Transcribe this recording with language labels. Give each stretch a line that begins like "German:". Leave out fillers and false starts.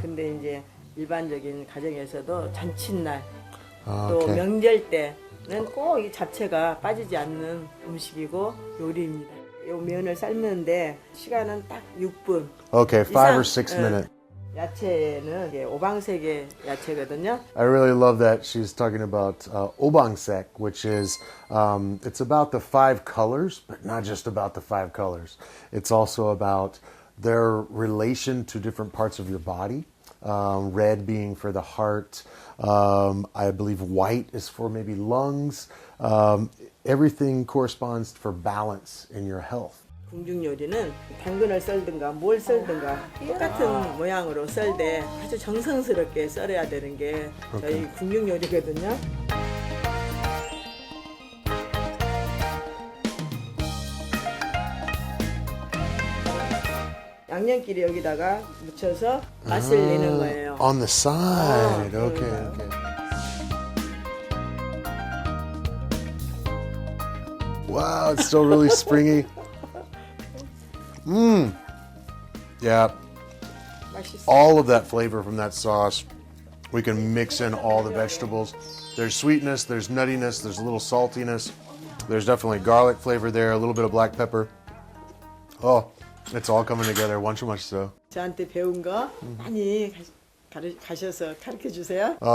Korean: 근데 이제 일반적인 가정에서도 잔칫날 또 명절 때는 꼭 이 잡채가 빠지지 않는 음식이고 요리입니다. 요 면을 삶는데 시간은 딱 6분.
English: Okay, 5 or 6 minutes.
Korean: 야채는 이게 오방색의 야채거든요.
English: I really love that she's talking about obangsek, which is, it's about the 5 colors, but not just about the 5 colors. It's also about their relation to different parts of your body. Red being for the heart. I believe white is for maybe lungs. Everything corresponds for balance in your health.
Korean: 궁중 요리는 당근을 썰든가 뭘 썰든가 똑같은 모양으로 썰되 아주 정성스럽게 썰어야 되는 게 저희 궁중 요리거든요. 양념끼리 여기다가 묻혀서 맛을 내는 거예요.
English: On the side. Okay. Wow, it's still really springy. Yeah. All of that flavor from that sauce. We can mix in all the vegetables. There's sweetness, there's nuttiness, there's a little saltiness. There's definitely garlic flavor there, a little bit of black pepper. Oh, it's all coming together.
Korean: 완전 맛있어. 저한테 배운 거 많이 가셔서 가르쳐 주세요.